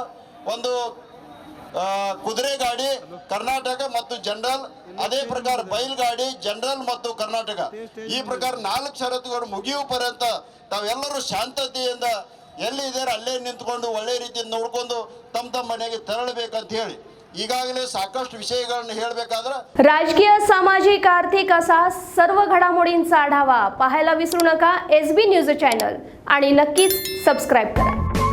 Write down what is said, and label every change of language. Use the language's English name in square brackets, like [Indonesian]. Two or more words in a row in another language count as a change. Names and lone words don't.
[Kannada] ಒಂದು ಕುದುರೆ ಗಾಡಿ ಕರ್ನಾಟಕ ಮತ್ತು ಜನರಲ್, ಅದೇ ಪ್ರಕಾರ ಬೈಲ್ಗಾಡಿ ಜನರಲ್ ಮತ್ತು ಕರ್ನಾಟಕ, ಈ ಪ್ರಕಾರ 4 ಷರತ್ತುಗಳು ಮುಗಿಯುವ ಪರ್ಯಂತ ತಾವೆಲ್ಲರೂ ಶಾಂತತೆಯಿಂದ ಎಲ್ಲಿದ್ದಾರೆ ಅಲ್ಲೇ ನಿಂತ್ಕೊಂಡು ಒಳ್ಳೆ ರೀತಿಯಿಂದ ನೋಡ್ಕೊಂಡು ತಮ್ಮ ಮನೆಗೆ ತೆರಳಬೇಕಂತ ಹೇಳಿ ಈಗಾಗಲೇ ಸಾಕಷ್ಟು ವಿಷಯಗಳನ್ನು ಹೇಳಬೇಕಾದ್ರೆ [Marathi] राजकीय, सामाजिक, आर्थिक असा सर्व घडामोडींचा आढावा पाहायला विसरू नका SB न्यूज चॅनल आणि नक्कीच सबस्क्राईब करा.